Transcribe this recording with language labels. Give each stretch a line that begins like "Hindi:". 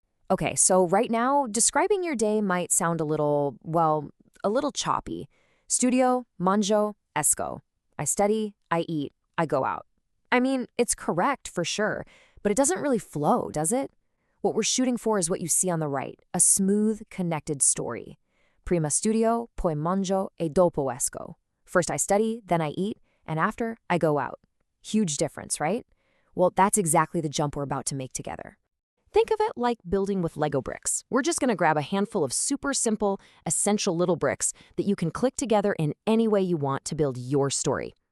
English: Okay, so right now, describing your day might sound a little choppy.
Italian: Studio, manjo, esco.
English: I study, I eat, I go out. I mean, it's correct for sure, but it doesn't really flow, does it? What we're shooting for is what you see on the right, a smooth, connected story.
Italian: Prima studio, poi mangio e dopo esco.
English: First I study, then I eat, and after I go out. Huge difference, right? Well, that's exactly the jump we're about to make together. Think of it like building with Lego bricks. We're just going to grab a handful of super simple, essential little bricks that you can click together in any way you want to build your story.